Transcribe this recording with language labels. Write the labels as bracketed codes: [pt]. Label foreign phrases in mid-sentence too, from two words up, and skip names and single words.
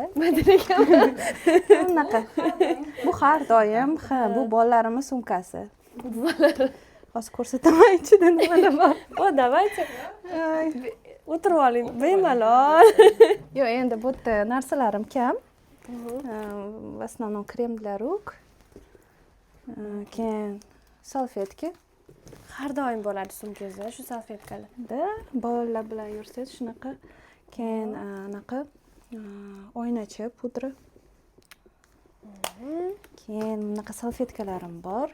[uz] Unaqa. Bu har doim, bu bolalarimiz sumkasi. Hozir ko'rsataman ichida nimalar bor. Давайте. O'tirib oling, bemalol. Yo'q, endi bu yerda narsalarim kam. [ru] В основном крем для рук. [uz] Keyin salfetka. Har doim bo'ladi sumkangizda shu salfetkalar. Bolalar bilan yursangiz shunaqa. Keyin anaqa oynachi pudra. Keyin bunaqa salfetkalarim bor.